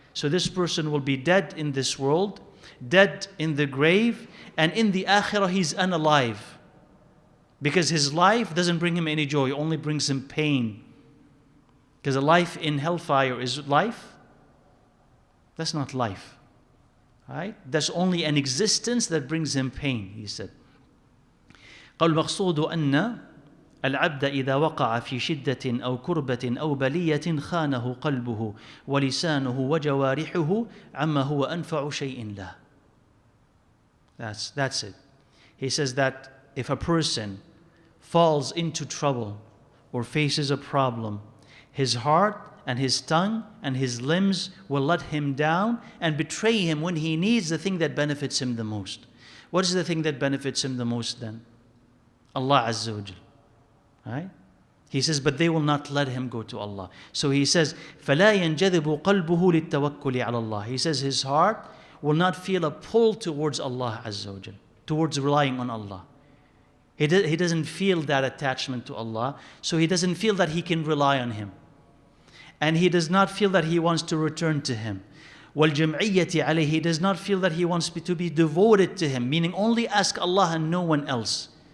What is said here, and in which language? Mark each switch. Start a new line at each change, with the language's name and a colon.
English: So this person will be dead in this world, dead in the grave, and in the akhirah he's unalive. Because his life doesn't bring him any joy, only brings him pain. Because a life in hellfire is life? That's not life. Right? That's only an existence that brings him pain, he said.
Arabic: قال المقصود أن العبد إذا وقع في شدة أو كربة أو بلية خانه قلبه ولسانه وجوارحه عما هو أنفع شيء له.
English: That's it. He says that if a person falls into trouble or faces a problem, his heart and his tongue and his limbs will let him down and betray him when he needs the thing that benefits him the most. What is the thing that benefits him the most then? Allah Azza wa Jal. Right? He says, but they will not let him go to Allah. So he says,
Arabic: فَلَا يَنْجَذِبُ قَلْبُهُ لِلتَّوَكُّلِ عَلَى اللَّهِ.
English: He says his heart will not feel a pull towards Allah Azza wa Jal, towards relying on Allah. He doesn't feel that attachment to Allah, so he doesn't feel that he can rely on Him. And he does not feel that he wants to return to Him.
Arabic: وَالْجَمْعِيَّةِ عَلَيْهِ,
English: he does not feel that he wants to be devoted to Him, meaning only ask Allah and no one else.